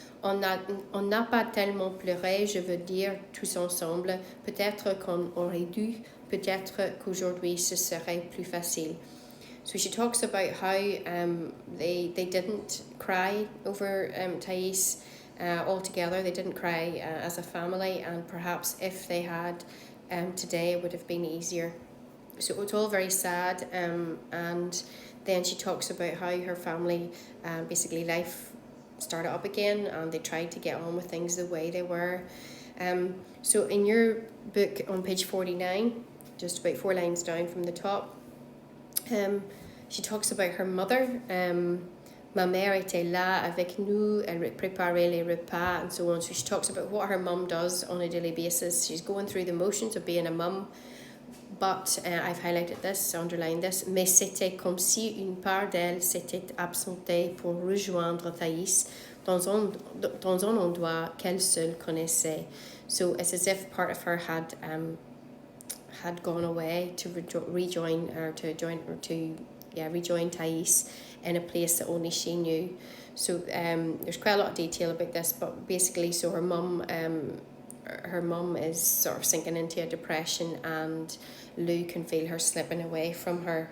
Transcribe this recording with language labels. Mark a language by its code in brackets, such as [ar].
[fr] On n'a pas tellement pleuré, je veux dire, tous ensemble. Peut-être qu'on aurait dû, peut-être qu'aujourd'hui ce serait plus facile. [en] So she talks about how they didn't cry over Thais altogether. They didn't cry as a family, and perhaps if they had today, it would have been easier. So it's all very sad, and then she talks about how her family, basically life started up again, and they tried to get on with things the way they were. So in your book on page 49, just about 4 lines down from the top, she talks about her mother. [fr] Ma mère était là avec nous, elle préparait les repas [en] and so on. So she talks about what her mum does on a daily basis. She's going through the motions of being a mum, but I've highlighted this, underlined this, [fr] mais c'était comme si une part d'elle s'était absentée pour rejoindre Thais dans un endroit qu'elle seule connaissait. [en] So it's as if part of her had gone away to rejoin Thais in a place that only she knew. So there's quite a lot of detail about this, but basically, so her mum is sort of sinking into a depression, and Lou can feel her slipping away from her.